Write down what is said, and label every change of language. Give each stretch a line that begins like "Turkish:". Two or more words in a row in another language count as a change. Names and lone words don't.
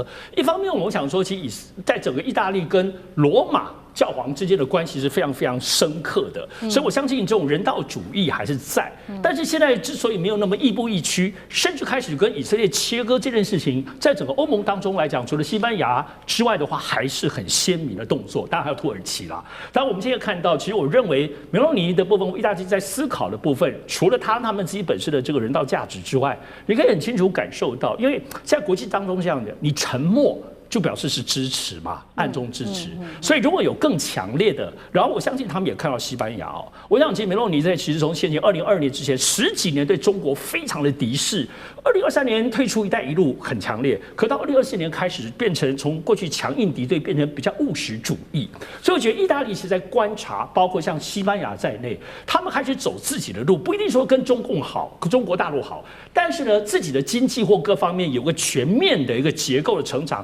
Chinese: 一方面我想說，其實在整個意大利跟羅馬教皇之間的關係是非常非常深刻的，所以我相信這種人道主義還是在。但是現在之所以沒有那麼亦步亦趨，甚至開始跟以色列切割這件事情，在整個歐盟當中來講，除了西班牙之外的話，還是很鮮明的動作。當然還有土耳其啦。當然我們現在看到，其實我認為梅洛尼的部分，意大利在思考的部分，除了他們自己本身的這個人道價值之外，你可以很清楚感受到，因為在國際當中這樣的，你沉默就表示是支持嘛，暗中支持。所以如果有更強烈的，然後我相信他们也看到西班牙哦。我想，其實梅洛尼在其實從先前2022年之前10幾年對中國非常的敵視，2023年退出"一帶一路"很強烈，可到2024年開始變成從過去強硬敵對變成比較務實主義。所以我覺得意大利是在觀察，包括像西班牙在內，他們開始走自己的路，不一定說跟中共好、跟中國大陸好，但是呢，自己的經濟或各方面有個全面的一個結構的成長。